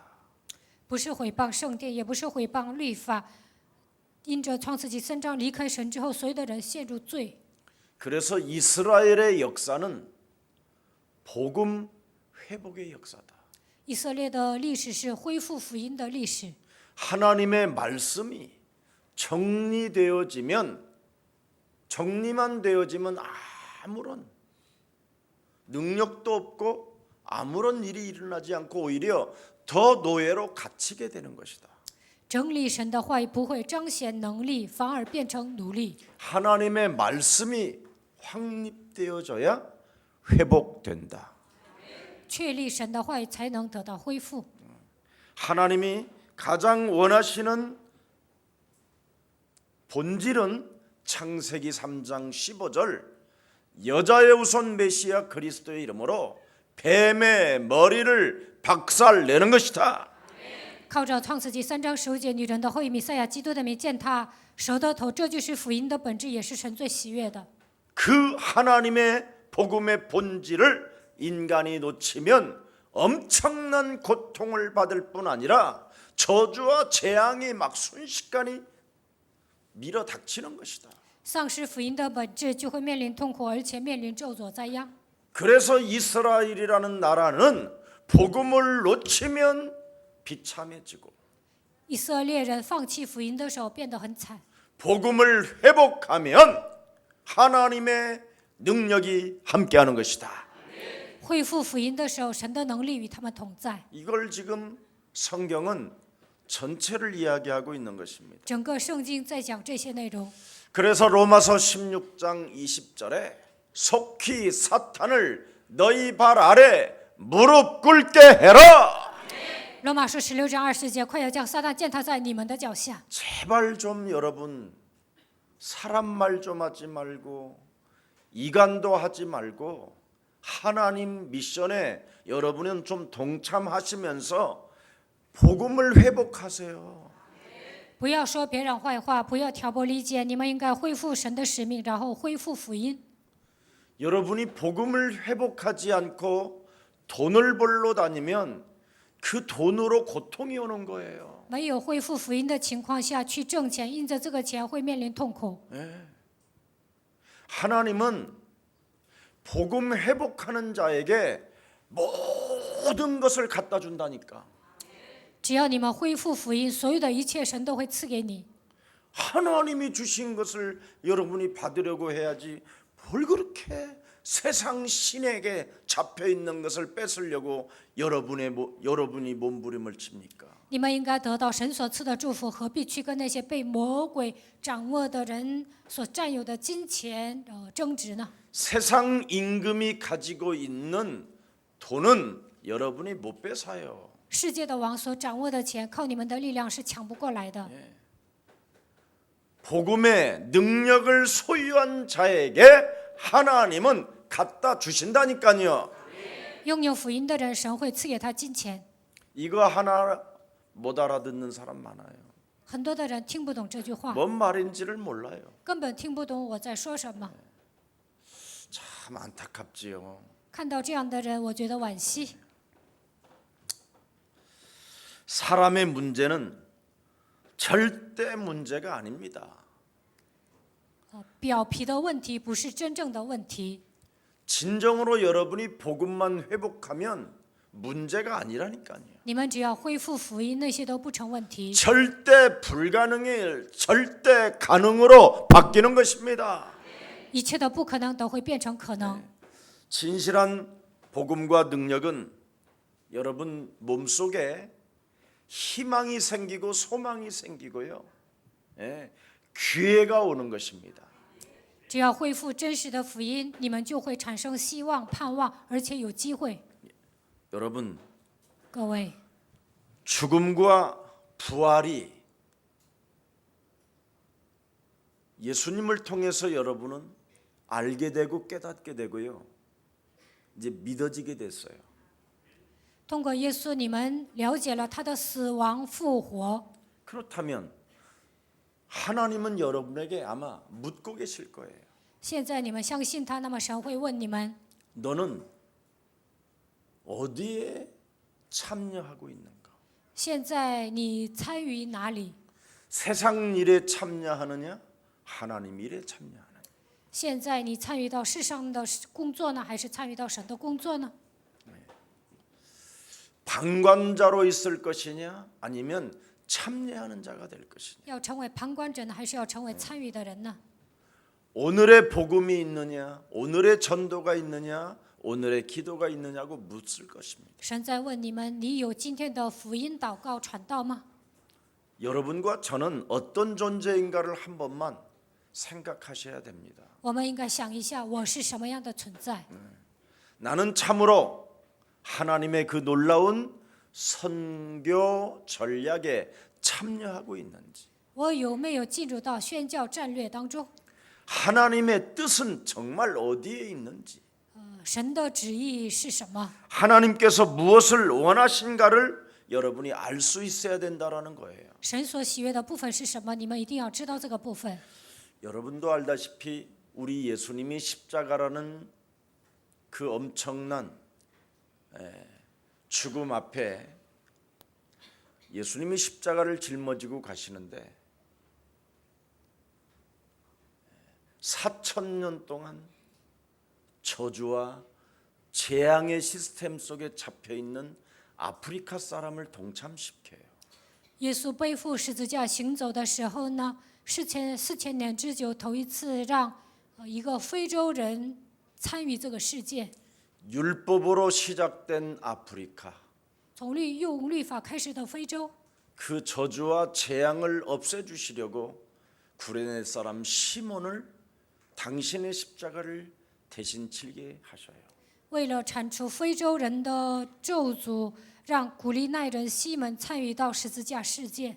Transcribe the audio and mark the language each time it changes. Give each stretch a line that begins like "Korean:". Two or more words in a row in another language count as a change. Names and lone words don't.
Chinese: 不是毁谤圣殿，也不是毁谤律法。因着创世纪3章离开神之后，所有的人陷入罪。
Korean: 그래서 이스라엘의 역사는 복음 회복의 역사다.
Chinese: 以色列的历史是恢复福音的历史。
Korean: 하나님의 말씀이 정리만 되어지면 아무런 능력도 없고 아무런 일이 일어나지 않고 오히려 더 노예로 갇히게 되는 것이다.
Chinese: 整理神的话语不会彰显能力，反而变成奴隶。
Korean: 하나님의 말씀이 확립되어져야 회복된다.
Chinese: 确立神的话语才能得到恢复。
Korean: 하나님이 가장 원하시는 본질은 창세기 3장 15절 여자의 우선 메시아 그리스도의 이름으로 뱀의 머리를 박살내는 것이다.
Chinese: 靠着创世纪3章15节，女人的后裔弥赛亚基督的名践踏蛇的头，这就是福音的本质，也是神最喜悦的。
Korean: 그 하나님의 복음의 본질을 인간이 놓치면 엄청난 고통을 받을 뿐 아니라 저주와 재앙이 막 순식간에 밀어 닥치는 것이다.
Chinese: 丧失福音的本质，就会面临痛苦，而且面临咒诅灾殃。
Korean: 그래서 이스라엘이라는 나라는 복음을 놓치면 비참해지고
Chinese: 以色列人放弃福音的时候变得很惨，
Korean: 복음을 회복하면 하나님의 능력이 함께하는 것이다.
Chinese: 恢复福音的时候，神的能力与他们同在。
Korean: 이걸 지금 성경은 전체를 이야기하고 있는 것입니다.
Chinese: 整个圣经在讲这些内容。
Korean: 그래서 로마서 16장 20절에 속히 사탄을 너희 발 아래 무릎 꿇게 해라.
Chinese: 罗马书16章20节，快要将撒旦践踏在你们的脚下。
Korean: 제발 좀 여러분 사람 말 좀 하지 말고 이간도 하지 말고 하나님 미션에 여러분은 좀 동참하시면서 복음을 회복하세요.
Chinese: 不要说别人坏话，不要挑拨离间，你们应该恢复神的使命，然后恢复福音。
Korean: 여러분이 복음을 회복하지 않고 돈을 벌러 다니면 그 돈으로 고통이 오는 거예요.
Chinese: 没有恢复福音的情况下去挣钱，因着这个钱会面临痛苦。
Korean: 하나님은 복음 회복하는 자에게 모든 것을 갖다 준다니까.
Chinese: 只要你们恢复福音，所有的一切神都会赐给你。
Korean: 하나님이 주신 것을 여러분이 받으려고 해야지 뭘 그렇게 세상 신에게 잡혀 있는 것을 뺏으려고 여러분이 몸부림을 칩니까?
Chinese: 你们应该得到神所赐的祝福，何必去跟那些被魔鬼掌握的人所占有的金钱争执呢？
Korean: 세상 임금이 가지고 있는 돈은 여러분이 못 뺏어요.
Chinese: 世界的王所掌握的钱，靠你们的力量是抢不过来的。
Korean: 복음의 능력을 소유한 자에게 하나님은 갖다 주신다니까요.
Chinese: 拥有福音的人，神会赐给他金钱。
Korean: 이거 하나 못 알아듣는 사람 많아요.
Chinese: 很多的人听不懂这句话，
Korean: 뭔 말인지를 몰라요.
Chinese: 根本听不懂我在说什么。
Korean: 참 안타깝지요.
Chinese: 看到这样的人，我觉得惋惜。
Korean: 사람의 문제는 절대 문제가 아닙니다.
Chinese: 表皮的问题不是真正的问题。
Korean: 진정으로 여러분이 복음만 회복하면 문제가 아니라니까요.
Chinese: 你们只要恢复福音，那些都不成问题。
Korean: 절대 불가능의 일, 절대 가능으로 바뀌는 것입니다.
Chinese: 一切的不可能都会变成可能。
Korean: 진실한 복음과 능력은 여러분 몸속에 희망이 생기고 소망이 생기고요. 예, 기회가 오는 것입니다.
Chinese: 只要恢复真实的福音，你们就会产生希望、盼望，而且有机会。
Korean: 여러분,
Chinese: 各位，
Korean: 죽음과 부활이 예수님을 통해서 여러분은 알게 되고 깨닫게 되고요. 이제 믿어지게 됐어요.
Chinese: 通过耶稣，你们了解了他的死亡、复活。
Korean: 그렇다면 하나님은 여러분에게 아마 묻고 계실 거예요.
Chinese: 现在你们相信他，那么神会问你们：
Korean: 너는 어디에 참여하고 있는가?
Chinese: 现在你参与哪里？
Korean: 세상 일에 참여하느냐? 하나님 일에 참여하느냐?
Chinese: 现在你参与到世上的工作呢，还是参与到神的工作呢？
Korean: 방관자로 있을 것이냐? 아니면 참여하는 자가 될 것이냐?
Chinese: 要成为旁观者呢，还是要成为参与的人呢？
Korean: 오늘의 복음이 있느냐? 오늘의 전도가 있느냐? 오늘의 기도가 있느냐고 묻을 것입니다.
Chinese: 神在问你们：你有今天的福音祷告传道吗？
Korean: 여러분과 저는 어떤 존재인가를 한 번만 생각하셔야 됩니다.
Chinese: 我们应该想一下，我是什么样的存在？
Korean: 나는 참으로 하나님의 그 놀라운 선교 전략에 참여하고 있는지,
Chinese: 我有没有进入到宣教战略当中？
Korean: 하나님의 뜻은 정말 어디에 있는지,
Chinese: 神的旨意是什么？
Korean: 하나님께서 무엇을 원하신가를 여러분이 알 수 있어야 된다라는 거예요.
Chinese: 神所喜悦的部分是什么？你们一定要知道这个部分。
Korean: 여러분도 알다시피 우리 예수님이 십자가라는 그 엄청난 죽음 앞에 예수님이 십자가를 짊어지고 가시는데 4,000년 동안 저주와 재앙의 시스템 속에 잡혀 있는 아프리카 사람을 동참시켜요.
Chinese: 耶稣背负十字架行走的时候呢，4000年之久，头一次让一个非洲人参与这个事件。
Korean: 율법으로 시작된 아프리카,
Chinese: 从用律法开始的非洲，
Korean: 그 저주와 재앙을 없애주시려고 구레네 사람 시몬을 당신의 십자가를 대신 치게 하셔요.
Chinese: 为了铲除非洲人的咒诅，让古利奈人西门参与到十字架事件。